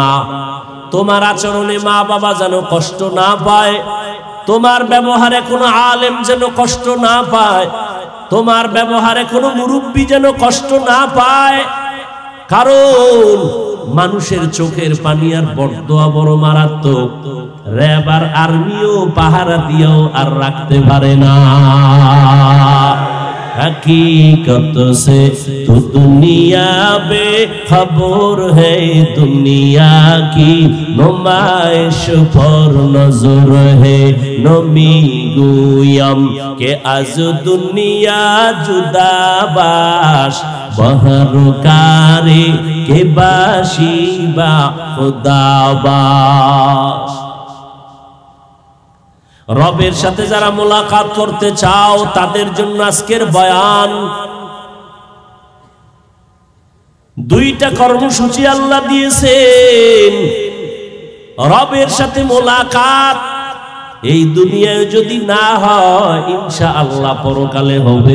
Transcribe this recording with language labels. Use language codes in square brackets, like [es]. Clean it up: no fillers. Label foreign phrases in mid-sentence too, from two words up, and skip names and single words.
[bn] তোমার আচরণে মা বাবা যেন কষ্ট না পায়, তোমার ব্যবহারে কোনো আলেম যেন কষ্ট না পায়, তোমার ব্যবহারে কোনো মুরব্বী যেন কষ্ট না পায়। কারণ মানুষের চোখের পানি আর বরদোয়া বড় মারাত্মক। র‍্যাব আর আর্মিও পাহারা দিয়েও আর রাখতে পারে না। [hi] हकीकत से तो दुनिया बेखबर है, दुनिया की नुमाइश पर नजर है। [fa] نمی گویم که از دنیا جدا باش، بهر کاری که باشی با خدا باش. [bn] রবের সাথে যারা মোলাকাত করতে চাও তাদের জন্য আজকের বয়ান। দুইটা কর্মসূচি আল্লাহ দিয়েছেন। রবের সাথে মোলাকাত এই দুনিয়ায় যদি না হয় ইনশাআল্লাহ পরকালে হবে।